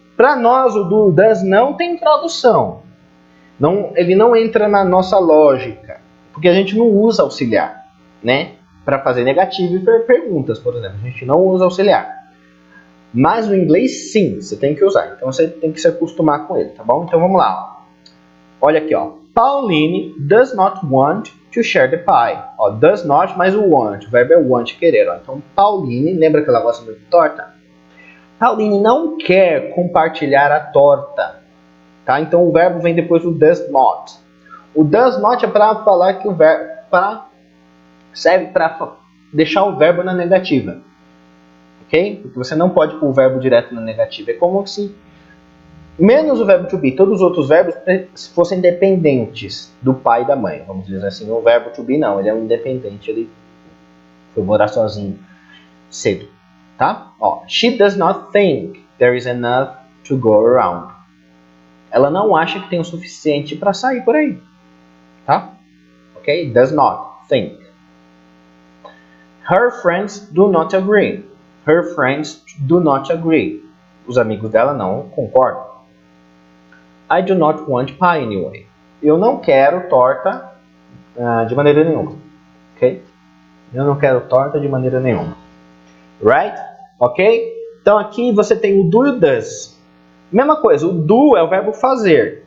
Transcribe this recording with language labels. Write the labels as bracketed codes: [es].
[pt] Para nós, o do e o does não tem tradução. Ele não entra na nossa lógica, porque a gente não usa auxiliar, né? Para fazer negativo e perguntas, por exemplo. A gente não usa auxiliar. Mas no inglês, sim, você tem que usar. Então você tem que se acostumar com ele, tá bom? Então vamos lá. Ó. Olha aqui, ó. [en] Pauline does not want to share the pie. [pt] Ó, does not mais o want. O verbo é want, querer. Ó. Então Pauline, lembra que ela gosta muito de torta? Pauline não quer compartilhar a torta. Tá? Então o verbo vem depois do does not. O does not é para falar que o verbo serve para deixar o verbo na negativa. Ok? Porque você não pode pôr o verbo direto na negativa. É como se, menos o verbo to be, todos os outros verbos fossem dependentes do pai e da mãe. Vamos dizer assim, o verbo to be não, ele é um independente, ele foi morar sozinho cedo. Tá? [en] Ó, she does not think there is enough to go around. [pt] Ela não acha que tem o suficiente para sair por aí. Tá? Ok? [en] Does not think. Her friends do not agree. Her friends do not agree. [pt] Os amigos dela não concordam. [en] I do not want pie anyway. [pt] Eu não quero torta de maneira nenhuma. Ok? Eu não quero torta de maneira nenhuma. [en] Right? Ok? [pt] Então aqui você tem o do e o does. Mesma coisa, o do é o verbo fazer.